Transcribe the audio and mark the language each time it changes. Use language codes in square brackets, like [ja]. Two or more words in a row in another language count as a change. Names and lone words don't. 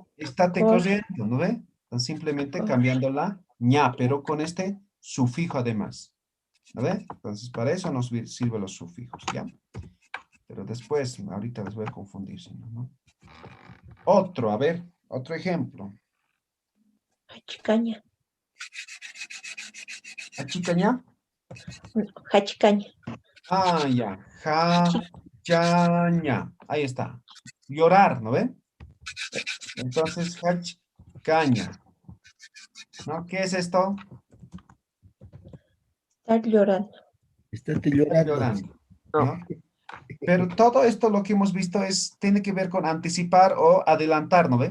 [es] Estate corriendo, ¿no ve? Entonces, simplemente cambiando la ña, pero con este sufijo además. ¿No ve? Entonces, para eso nos sirven los sufijos, ¿ya? Pero después, ahorita les voy a confundir, si no, ¿no? Otro, a ver, otro ejemplo. Hachicaña. ¿Achicaña? Hachicaña. Ah, ya. Hachaña. Ahí está. Llorar, ¿no ve? Entonces, hachcaña. ¿No? ¿Qué es esto? Estar llorando. Estate llorando. Llorando, ¿no? Pero todo esto lo que hemos visto tiene que ver con anticipar o adelantar, ¿no ve?